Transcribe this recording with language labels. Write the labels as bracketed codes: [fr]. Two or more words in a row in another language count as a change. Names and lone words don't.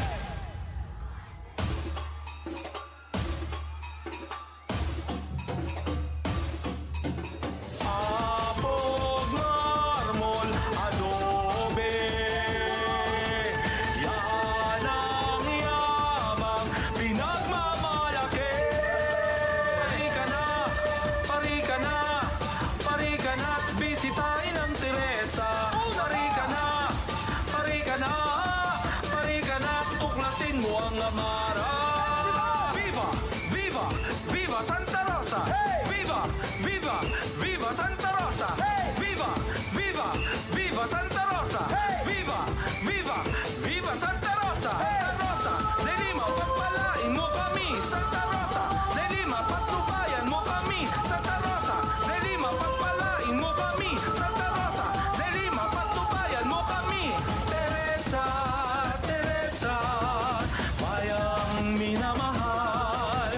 [tl] Apog, marmol, adobe, yan ang yamang pinagmamalaki. Pari ka na, pari ka na, pari ka na't bisitahin ang Teresa. Pari ka na, pari ka na, pari ka na't tuklasin mo ang Amara. [es] Viva! Viva! Viva Santa Rosa! Viva! Viva! Viva Santa Rosa! Viva! Viva! Viva Santa Rosa! Viva! Viva! Viva Santa Rosa! Santa Rosa! [tl] De Lima, pagpalain mo kami! Santa Rosa! De Lima, patnubayan mo kami! Santa Rosa! De Lima, pagpalain mo kami! Santa Rosa! De Lima, patnubayan mo kami! Teresa! Teresa! Bayang minamahal!